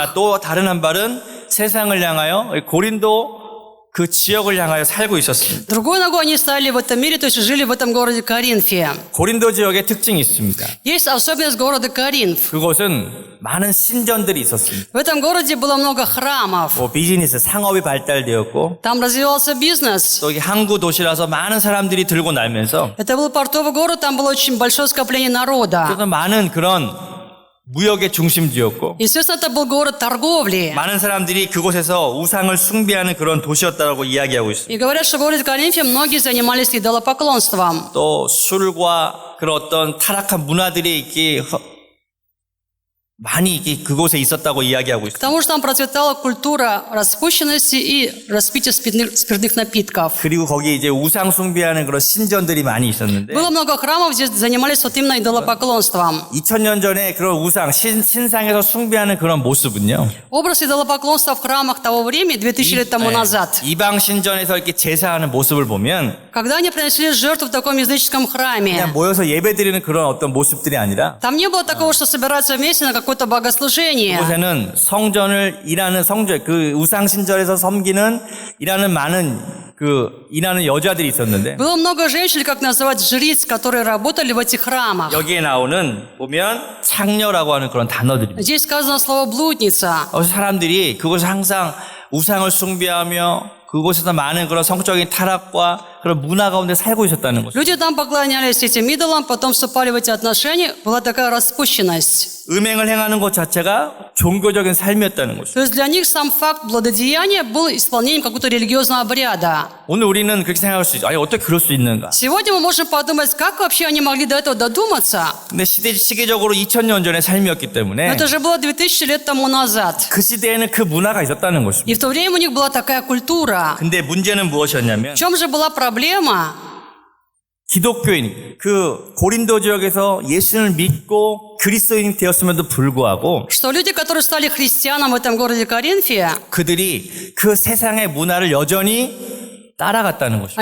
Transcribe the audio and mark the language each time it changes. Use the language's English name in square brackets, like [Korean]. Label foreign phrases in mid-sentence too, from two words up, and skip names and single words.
[Korean] 그러나 또 다른 한 발은 세상을 향하여 고린도 그 지역을 향하여 살고 있었습니다. [Russian] Другой ногой они стали в этом мире, то есть жили в этом городе Коринфе. [Korean] 고린도 지역의 특징이 있습니다. [Russian] Есть особенность города Коринф. [Korean] 그곳은 많은 신전들이 있었습니다. [Russian] В этом городе было много храмов. [Korean] 비즈니스, 상업이 발달되었고 [Russian] Там развивался бизнес. [Korean] 또 항구 도시라서 많은 사람들이 들고 날면서 [Russian] Это был портовый город, там было очень большое скопление народа. [Korean] 그래서 많은 그런 무역의 중심지였고 [Russian] Естественно, это был город торговли. [Korean] 많은 사람들이 그곳에서 우상을 숭배하는 그런 도시였다고 이야기하고 있습니다. [Russian] И говорят, что в городе Коринфе многие занимались идолопоклонством. [Korean] 또 술과 그런 어떤 타락한 문화들이 이렇게 많이 이렇게 그곳에 있었다고 이야기하고 [Russian] К [Korean] 있습니다. [Russian] тому же там процветала культура распущенности и распития спиртных напитков. [Korean] 그리고 거기에 이제 우상 숭배하는 그런 신전들이 많이 있었는데 [Russian] Было много храмов, где занимались вот именно идолопоклонством. [Korean] 2000년 전에 그런 우상 신상에서 숭배하는 그런 모습은요. [Russian] Образ идолопоклонства в храмах того времени, 2000 лет тому назад, [Korean] 이방 신전에서 이렇게 제사하는 모습을 보면 [Russian] когда они приносили жертву в таком языческом храме, [Korean] 그냥 모여서 예배드리는 그런 어떤 모습들이 아니라 [Russian] там не было такого, что собираться вместе на какое-то богослужение. [Korean] 그곳에는 성전을 일하는 성전 그 우상 신전에서 섬기는 일하는 많은 일하는 여자들이 있었는데 [Russian] Было много женщин, как называть жриц, которые работали в этих храмах. [Korean] 여기에 나오는 보면 창녀라고 하는 그런 단어들입니다. [Russian] Здесь сказано слово блудница. [Korean] 사람들이 그곳에 항상 우상을 숭배하며 그곳에서 많은 그런 성적인 타락과 그런 문화 가운데 살고 있었다는 거죠. [Russian] Люди там поклонялись этим идолам, потом вступали в эти отношения. Была такая распущенность. [Korean] 음행을 행하는 것 자체가 종교적인 삶이었다는 거죠. [Russian] То есть для них сам факт блудодеяния был исполнением какого-то религиозного обряда. [Korean] 오늘 우리는 그렇게 생각할 수 있죠. 아니 어떻게 그럴 수 있는가? [Russian] Сегодня мы можем подумать, как вообще они могли до этого додуматься. [Korean] 근데 시계적으로 2000년 전의 삶이었기 [Russian] Но [Korean] 때문에 [Russian] это же было 2000 лет тому назад. [Korean] 그 시대에는 그 문화가 있었다는 것입니다. [Russian] И в то время у них была такая культура. [Korean] 근데 문제는 무엇이었냐면 [Russian] В чем же была проблема? [Korean] 기독교인 그 고린도 지역에서 예수를 믿고 그리스도인이 되었음에도 불구하고 [Russian] Что люди, которые стали христианами в этом городе Коринфе, [Korean] 그들이 그 세상의 문화를 여전히 따라갔다는 것입니다.